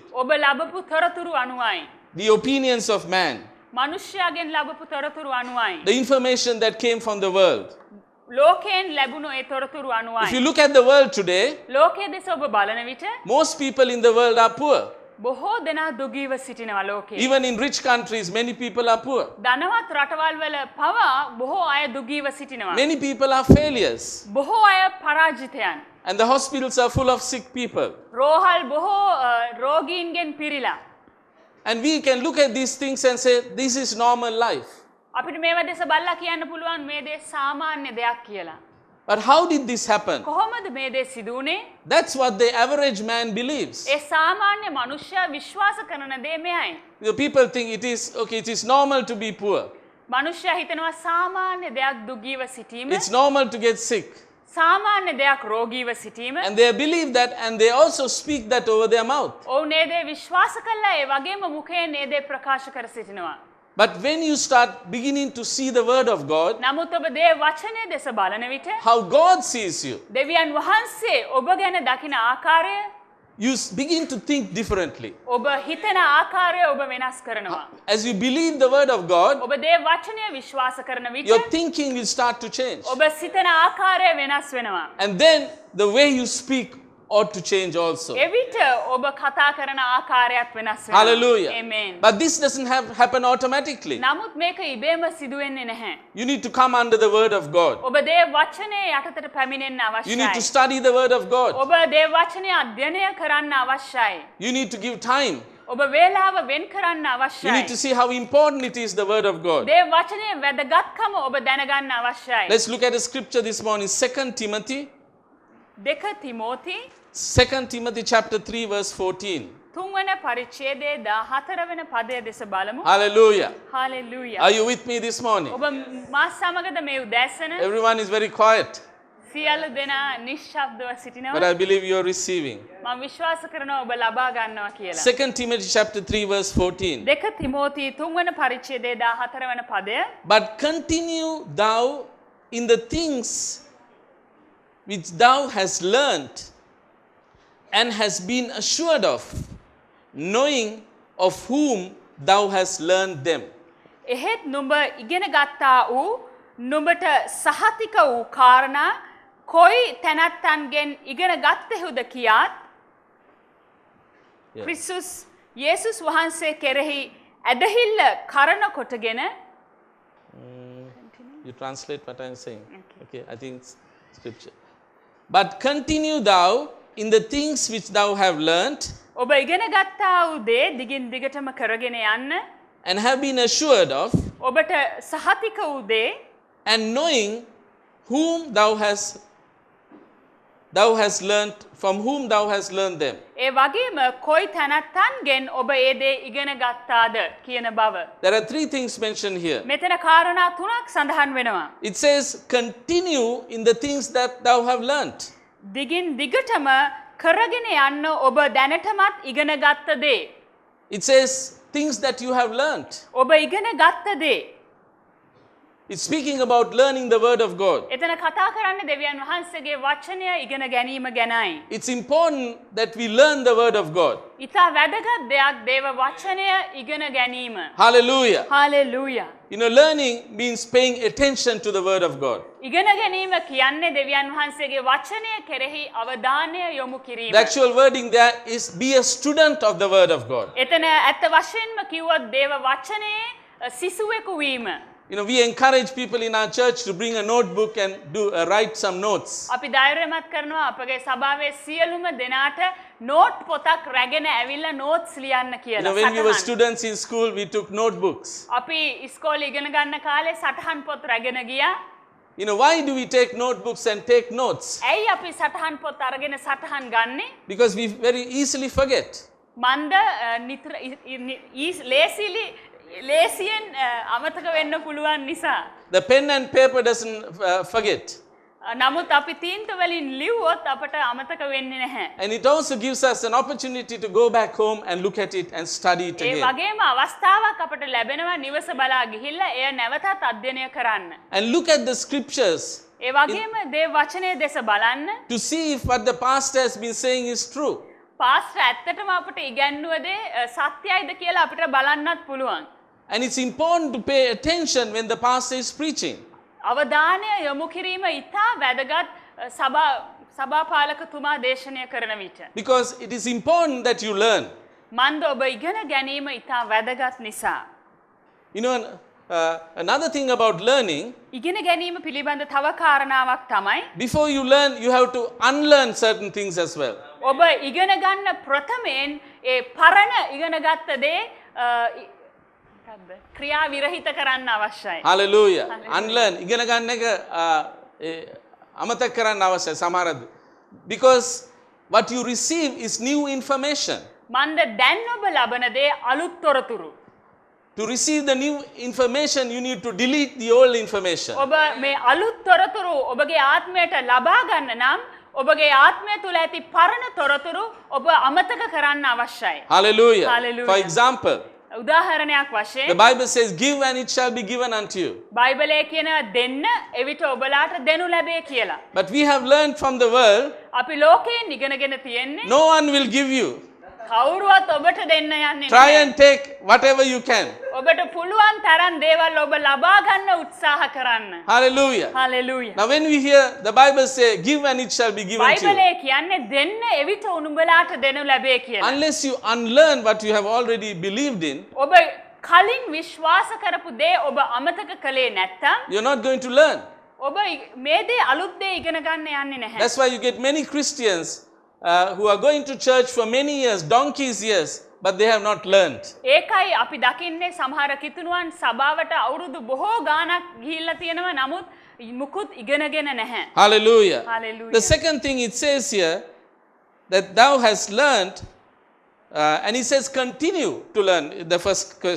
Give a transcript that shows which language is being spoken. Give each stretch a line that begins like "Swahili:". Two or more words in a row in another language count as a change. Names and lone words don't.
Sinhala: ඔබ ලැබපු තොරතුරු අනුවයි.
English: the opinions of man,
Sinhala: මනුෂ්‍යයාගෙන් ලැබපු තොරතුරු අනුවයි.
English: the information that came from the world.
Sinhala: ලෝකයෙන් ලැබුණු ඒ තොරතුරු
English: If you
Sinhala: අනුවයි.
English: look at the world today,
Sinhala: ලෝකයේ දෙස ඔබ බලන විට
English: most people in the world are poor.
Sinhala: බොහෝ දෙනා දුගීව සිටිනවා ලෝකයේ.
English: Even in rich countries, many people are poor.
Sinhala: ධනවත් රටවල් වල පවා බොහෝ අය දුගීව සිටිනවා.
English: Many people are failures.
Sinhala: බොහෝ අය පරාජිතයන්.
English: And the hospitals are full of sick people.
Sinhala: රෝහල් බොහෝ රෝගීන්ගෙන් පිරීලා.
English: And we can look at these things and say, this is normal life.
Sinhala: අපිට මේවා දෙස බලලා කියන්න පුළුවන් මේ දේ සාමාන්‍ය දෙයක් කියලා.
English: But how did this happen?
Sinhala: කොහොමද මේ දේ සිදු වුනේ?
English: That's what the average man believes.
Sinhala: ඒ සාමාන්‍ය මනුෂ්‍යයා විශ්වාස කරන දේ මෙයයි.
English: The people think it is okay, it is normal to be poor.
Sinhala: මනුෂ්‍යයා හිතනවා සාමාන්‍ය දෙයක් දුගීව සිටීම.
English: It's normal to get sick.
Sinhala: සාමාන්‍ය දෙයක් රෝගීව සිටීම.
English: And they believe that and they also speak that over their mouth.
Sinhala: ඔවුන් ඒ දේ විශ්වාස කළා ඒ වගේම මුඛයෙන් ඒ දේ ප්‍රකාශ කර සිටිනවා.
English: But when you start beginning to see the word of God,
Sinhala: නමුත් ඔබ දේ වචනය දෙස බලන විට
English: how God sees you,
Sinhala: දෙවියන් වහන්සේ ඔබ ගැන දකින ආකාරය
English: you begin to think differently.
Sinhala: ඔබ හිතන ආකාරය ඔබ වෙනස් කරනවා.
English: As you believe the word of God,
Sinhala: ඔබ දේ වචනය විශ්වාස කරන විට
English: your thinking will start to change.
Sinhala: ඔබ සිතන ආකාරය වෙනස් වෙනවා.
English: And then the way you speak ought to change also.
Sinhala: එවිට ඔබ කතා කරන ආකාරයත් වෙනස් වෙනවා.
English: Hallelujah. Amen. But this doesn't happen automatically.
Sinhala: නමුත් මේක ඉබේම සිදු වෙන්නේ නැහැ.
English: You need to come under the word of God.
Sinhala: ඔබ දේ වචනේ යටතට පැමිණෙන්න
English: You need to
Sinhala: අවශ්‍යයි.
English: study the word of God.
Sinhala: ඔබ දේ වචනේ අධ්‍යයනය කරන්න අවශ්‍යයි.
English: You need to give time.
Sinhala: ඔබ වේලාව වෙන් කරන්න
English: You
Sinhala: අවශ්‍යයි.
English: need to see how important it is, the word of God.
Sinhala: දේ වචනේ වැදගත්කම ඔබ දැනගන්න අවශ්‍යයි.
English: Let's look at a scripture this morning, 2 Timothy.
Sinhala: 2 තිමෝති
English: 2 Timothy chapter 3 verse 14.
Sinhala: තුන්වන පරිච්ඡේදයේ 14 වෙනි පදය දෙස බලමු.
English: Hallelujah.
Sinhala: හalleluya.
English: Are you with me this morning?
Sinhala: ඔබ මා සමගද මේ උදෑසන?
English: Everyone is very quiet,
Sinhala: සියලු දෙනා නිශ්ශබ්දව
English: but
Sinhala: සිටිනවා.
English: I believe you are receiving.
Sinhala: මම විශ්වාස කරනවා ඔබ ලබා ගන්නවා කියලා.
English: 2 Timothy chapter 3 verse 14.
Sinhala: 2 තිමෝති තුන්වන පරිච්ඡේදයේ 14 වෙනි පදය.
English: But continue thou in the things which thou hast learnt and hast been assured of, knowing of whom thou hast learned them.
Sinhala: එහෙත් නුඹ ඉගෙන ගත්තා වූ නුඹට සහතික වූ කාරණා කොයි තැනැත්තන්ගෙන් ඉගෙන ගත්තෙහුද කියාත්
English: Yeah.
Sinhala: ක්‍රිස්තුස් යේසුස් වහන්සේ කෙරෙහි ඇදහිල්ල කරන කොටගෙන
English: You translate what I am saying. Okay, I think it's scripture. But continue thou in the things which thou have learnt
Sinhala: ඔබ ඉගෙන ගත්තා වූ දේ දිගින් දිගටම කරගෙන යන්න
English: and have been assured of,
Sinhala: ඔබට සහතික වූ දේ
English: and knowing whom thou hast learnt, from whom thou hast learned them.
Sinhala: ඒ වගේම කොයි තැනැත්තන්ගෙන් ඔබ ඒ දේ ඉගෙන ගත්තාද කියන බව.
English: There are three things mentioned here.
Sinhala: මෙතන කාරණා තුනක් සඳහන් වෙනවා.
English: It says, continue in the things that thou have learnt.
Sinhala: දිගින් දිගටම කරගෙන යන්න ඔබ දැනටමත් ඉගෙන ගත්ත දේ.
English: It says, things that you have learnt.
Sinhala: ඔබ ඉගෙන ගත්ත දේ.
English: It's speaking about learning the word of God.
Sinhala: එතන කතා කරන්නේ දෙවියන් වහන්සේගේ වචනය ඉගෙන ගැනීම ගැනයි.
English: It's important that we learn the word of God.
Sinhala: ඉතා වැදගත් දෙයක් දේව වචනය ඉගෙන ගැනීම.
English: Hallelujah.
Sinhala: හalleluya.
English: You know, learning means paying attention to the word of God.
Sinhala: ඉගෙන ගැනීම කියන්නේ දෙවියන් වහන්සේගේ වචනය කෙරෙහි අවධානය යොමු කිරීම.
English: The actual wording there is be a student of the word of God.
Sinhala: එතන ඇත්ත වශයෙන්ම කිව්වොත් දේව වචනයේ සිසුවෙකු වීම.
English: You know, we encourage people in our church to bring a notebook and write some notes.
Sinhala: අපි ධෛර්යමත් කරනවා අපගේ සභාවේ සියලුම දෙනාට නෝට් පොතක් රැගෙන ඇවිල්ලා නෝට්ස් ලියන්න
English: You
Sinhala: කියලා.
English: know, when we were
Sinhala: සටහන්.
English: students in school, we took notebooks.
Sinhala: අපි ඉස්කෝලේ ඉගෙන ගන්න කාලේ සටහන් පොත් රැගෙන ගියා.
English: You know, why do we take notebooks and take notes?
Sinhala: ඇයි අපි සටහන් පොත් අරගෙන සටහන් ගන්නෙ?
English: Because we very easily forget.
Sinhala: මන්ද නිතර ලේසියෙන් අමතක වෙන්න පුළුවන් නිසා.
English: The pen and paper doesn't forget.
Sinhala: නමුත් අපි තීන්ත වලින් ලිව්වොත් අපට අමතක වෙන්නේ නැහැ.
English: And it also gives us an opportunity to go back home and look at it and study it
Sinhala: ඒ
English: again.
Sinhala: වගේම අවස්ථාවක් අපට ලැබෙනවා නිවස බලා ගිහිල්ලා එය නැවතත් අධ්‍යයනය කරන්න.
English: And look at the scriptures
Sinhala: ඒ වගේම දේව වචනයේ දෙස බලන්න.
English: to see if what the pastor has been saying is true.
Sinhala: පාස්ටර් ඇත්තටම අපට ඉගැන්වුව දේ සත්‍යයිද කියලා අපිට බලන්නත් පුළුවන්.
English: And it's important to pay attention when the pastor is preaching.
Sinhala: අවධානය යොමු කිරීම ඉතා වැදගත් සභාපාලකතුමා දේශනය කරන විට.
English: Because it is important that you learn.
Sinhala: මන්ද ඔබ ඉගෙන ගැනීම ඉතා වැදගත් නිසා.
English: You know, another thing about learning,
Sinhala: ඉගෙන ගැනීම පිළිබඳ තව කාරණාවක් තමයි
English: before you learn, you have to unlearn certain things as well.
Sinhala: ඔබ ඉගෙන ගන්න ප්‍රථමයෙන් ඒ පරණ ඉගෙන ගත්ත දේ ක්‍රියා විරහිත කරන්න අවශ්‍යයි.
English: Hallelujah. Unlearn.
Sinhala: ඉගෙන ගන්න එක අමතක කරන්න අවශ්‍යයි සමහරද.
English: Because what you receive is new information.
Sinhala: මන්ද දැන් ඔබ ලබන දේ අලුත් තොරතුරු.
English: To receive the new information, you need to delete the old information.
Sinhala: ඔබ මේ අලුත් තොරතුරු ඔබගේ ආත්මයට ලබා ගන්න නම් ඔබගේ ආත්මය තුළ ඇති පරණ තොරතුරු ඔබ අමතක කරන්න අවශ්‍යයි.
English: Hallelujah. Hallelujah. For example,
Sinhala: උදාහරණයක් වශයෙන්
English: the Bible says, give and it shall be given unto you.
Sinhala: බයිබලයේ කියනවා දෙන්න එවිට ඔබලාට දෙනු ලැබේ කියලා.
English: But we have learned from the world,
Sinhala: අපි ලෝකයෙන් ඉගෙනගෙන තියෙන්නේ
English: no one will give you.
Sinhala: කවුරුවත් ඔබට දෙන්න යන්නේ
English: Try
Sinhala: නැහැ.
English: and take whatever you can.
Sinhala: ඔබට පුළුවන් තරම් දේවල් ඔබ ලබා ගන්න උත්සාහ කරන්න.
English: Hallelujah.
Sinhala: හලෙලූයා.
English: Now when we hear the Bible say, give and it shall be given to you.
Sinhala: බයිබලයේ කියන්නේ දෙන්න එවිට උනුඹලාට දෙනු ලැබේ කියලා.
English: Unless you unlearn what you have already believed in,
Sinhala: ඔබ කලින් විශ්වාස කරපු දේ ඔබ අමතක කළේ නැත්තම්
English: you're not going to learn.
Sinhala: ඔබ මේ දේ අලුත් දේ ඉගෙන ගන්න යන්නේ නැහැ.
English: That's why you get many Christians who are going to church for many years, donkey's years, but they have not learned.
Sinhala: ඒකයි අපි දකින්නේ සමහර කිතුණුවන් සභාවට අවුරුදු බොහෝ ගාණක් ගිහිල්ලා තියෙනවා නමුත් මුකුත් ඉගෙනගෙන නැහැ.
English: Hallelujah. Hallelujah. The second thing it says here, that thou hast learned, and it says continue to learn, the first question.